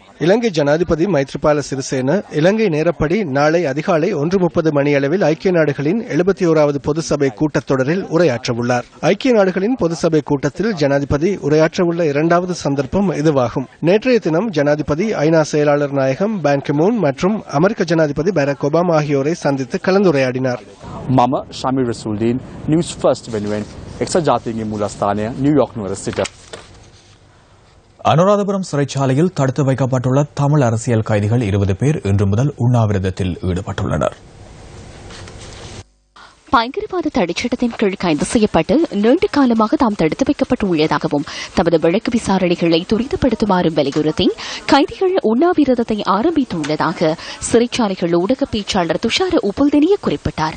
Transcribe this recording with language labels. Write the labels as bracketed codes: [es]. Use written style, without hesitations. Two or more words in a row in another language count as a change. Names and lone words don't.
[ta] இலங்கை ஜனாதிபதி மைத்ரிபால சிறிசேன இலங்கை நேரப்படி நாளை அதிகாலை 1:30 மணியளவில் ஐக்கிய நாடுகளின் 71வது பொது சபை கூட்டத்தொடரில் உரையாற்றவுள்ளார். ஐக்கிய நாடுகளின் பொது சபை கூட்டத்தில் ஜனாதிபதி உரையாற்றவுள்ள 2வது சந்தர்ப்பம் இதுவாகும். நேற்றைய தினம் ஜனாதிபதி ஐநா செயலாளர் நாயகம் பான் கி மூன் மற்றும் அமெரிக்க ஜனாதிபதி பராக் ஒபாமா ஆகியோரை சந்தித்து கலந்துரையாடினார். [si] මම ශමීර් රසූල්දීන් නිවුස් ෆර්ස්ට් වෙනුවෙන් එක්සත් ජාතීන්ගේ මූලස්ථානය නිව්යාර්ක් නුවර සිට. [ta] அனுராதபுரம் சிறைச்சாலையில் தடுத்து வைக்கப்பட்டுள்ள தமிழ் அரசியல் கைதிகள் 20 பேர் இன்று முதல் உண்ணாவிரதத்தில் ஈடுபட்டுள்ளனர். பயங்கரவாத தடைச்சட்டத்தின் கீழ் கைது செய்யப்பட்டு நீண்ட காலமாக தாம் தடுத்து வைக்கப்பட்டுள்ளதாகவும் தமது வழக்கு விசாரணைகளை துரிதப்படுத்துமாறும் வலியுறுத்தி கைதிகள் உண்ணாவிரதத்தை ஆரம்பித்துள்ளதாக சிறைச்சாலைகள் ஊடக பேச்சாளர் துஷார உபுல்தெனிய குறிப்பிட்டார்.